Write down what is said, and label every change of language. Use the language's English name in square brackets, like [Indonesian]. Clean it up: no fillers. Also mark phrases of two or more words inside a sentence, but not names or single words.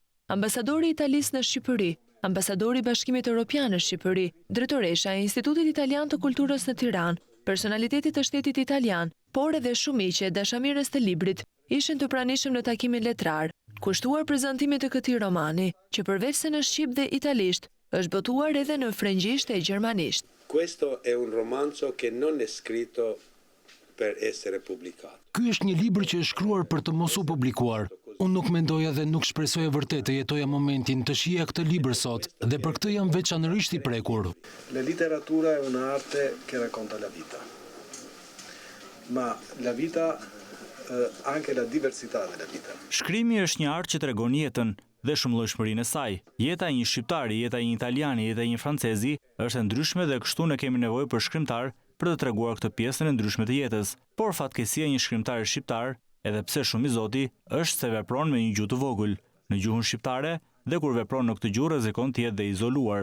[Albanian] Ambasadori i Italisë në Shqipëri, ambasadori i Bashkimit Evropian në Shqipëri, drejtoresha e Institutit Italian të Kulturës në Tiranë, personalitetit të shtetit italian, por edhe shumiqe dashamirës të librit, ishin të pranishëm në takimin letrar, kushtuar prezantimit të këtij romani, që përveç se në shqip dhe italisht, është botuar edhe në frëngjisht e gjermanisht. [Italian] Questo è un romanzo che non è scritto per essere pubblicato. [Albanian] Ky është një libër që është shkruar për të mos u publikuar. Unë nuk mendoja dhe nuk shpresoja vërtet të jetoja momentin të shija këtë libër sot dhe për këtë jam veçanërisht i prekur. [Italian] La letteratura è un'arte che racconta la vita. Ma la vita anche la diversità della vita. [Albanian] Shkrimi është një art që tregon jetën dhe shumëllojshmërinë e saj. Jeta e një shqiptari, jeta e një italiani, jeta e një francezi është e ndryshme dhe kështu ne kemi nevojë për shkrimtar për të treguar këtë pjesën e ndryshme të jetës. Por fatkeqësia e një shkrimtari shqiptar, edhe pse shumë i zoti, është se vepron me një gjuhë të vogël, në gjuhën shqiptare, dhe kur vepron në këtë gjuhë rrezikon të jetë dhe izoluar.